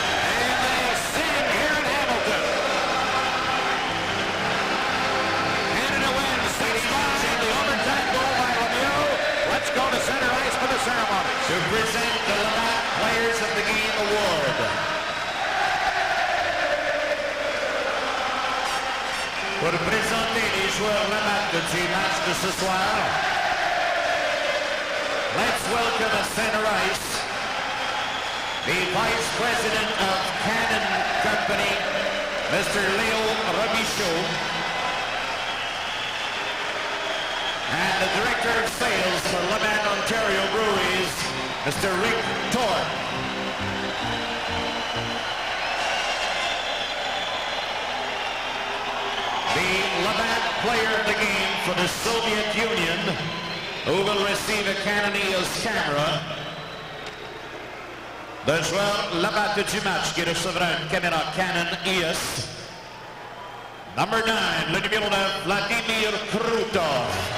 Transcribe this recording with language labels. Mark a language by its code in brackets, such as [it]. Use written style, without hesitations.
[en] And they sing here in Hamilton. Canada wins 6-5. The overtime goal by Lemieux. Let's go to center ice for the ceremony. To present the Labatt Players of the Game Award. [fr] Pour présenter les joueurs Labatt du match de ce soir, [en] let's welcome at center ice the Vice President of Cannon Company, Mr. Leo Robichaud, and the Director of Sales for Labatt, Ontario Breweries, Mr. Rick Torr. The Labatt player of the game for the Soviet Union, who will receive a Canon EOS camera. [fr] Le joueur Labatt du match qui recevra une caméra Canon EOS. [en] Number 9, [fr] le numéro 9, Vladimir Krutov.